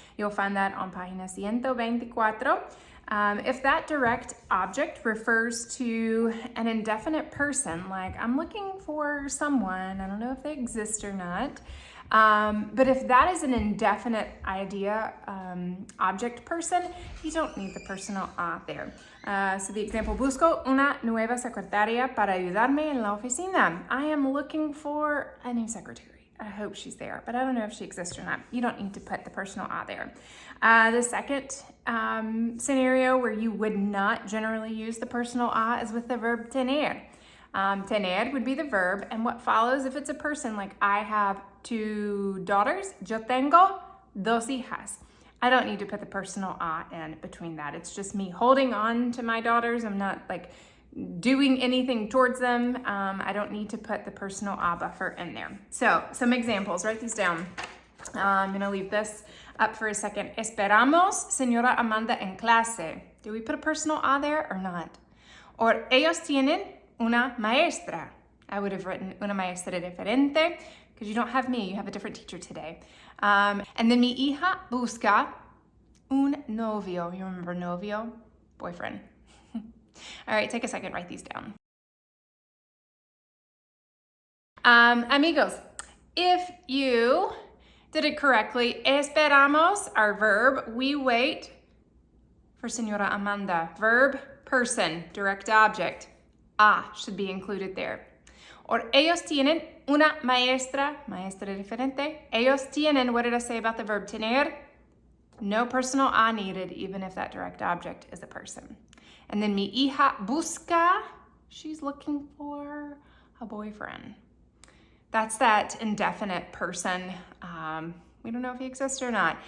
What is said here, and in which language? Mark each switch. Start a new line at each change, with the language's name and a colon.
English: You'll find that on página 124. If that direct object refers to an indefinite person, like I'm looking for someone, I don't know if they exist or not, but if that is an indefinite idea, object, person, you don't need the personal a there. So the example,
Spanish: busco una nueva secretaria para ayudarme en la oficina.
English: I am looking for a new secretary. I hope she's there, but I don't know if she exists or not. You don't need to put the personal a there. The second scenario where you would not generally use the personal a is with the verb tener. Tener would be the verb, and what follows if it's a person, like I have 2 daughters,
Spanish: yo tengo 2 hijas.
English: I don't need to put the personal a in between that. It's just me holding on to my daughters. I'm not like doing anything towards them. I don't need to put the personal a buffer in there. So some examples, write these down. I'm gonna leave this up for a second.
Spanish: Esperamos Señora Amanda en clase.
English: Do we put a personal a there or not?
Spanish: Or ellos tienen una maestra.
English: I would have written
Spanish: una maestra diferente
English: because you don't have me, you have a different teacher today. And then
Spanish: mi hija busca un novio.
English: You remember novio? Boyfriend. All right, take a second, write these down. Amigos, if you did it correctly, esperamos, our verb, we wait for Señora Amanda. Verb, person, direct object. A should be included there.
Spanish: Or ellos tienen una maestra diferente. Ellos tienen,
English: what did I say about the verb tener? No personal a needed, even if that direct object is a person. And then
Spanish: mi hija busca,
English: she's looking for a boyfriend. That's that indefinite person. We don't know if he exists or not.